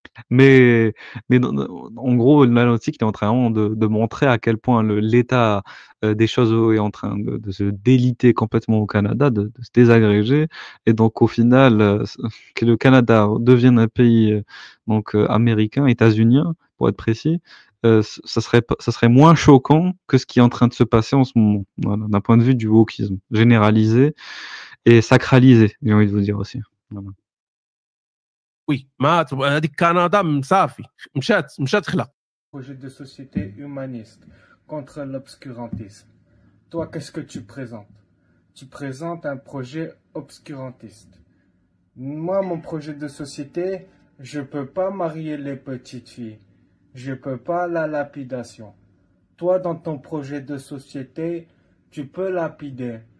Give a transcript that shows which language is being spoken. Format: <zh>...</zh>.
<fr>Mais en gros, l'analytique est en train de montrer à quel point l'état des choses est en train de se déliter complètement au Canada, de se désagréger, et donc au final, que le Canada devienne un pays donc américain, états-unien, pour être précis, ça serait moins choquant que ce qui est en train de se passer en ce moment, voilà, d'un point de vue du wokisme généralisé et sacralisé, j'ai envie de vous dire aussi. Voilà.</fr> <ar>وي ما هذيك كندا صافي مشات خلا.</ar> <fr>Projet de société humaniste contre l'obscurantisme. Toi, qu'est-ce que tu présentes? tu présentes un projet obscurantiste. Moi, mon projet de société, je peux pas marier les petites filles. Je peux pas la lapidation. Toi, dans ton projet de société, tu peux lapider.</fr>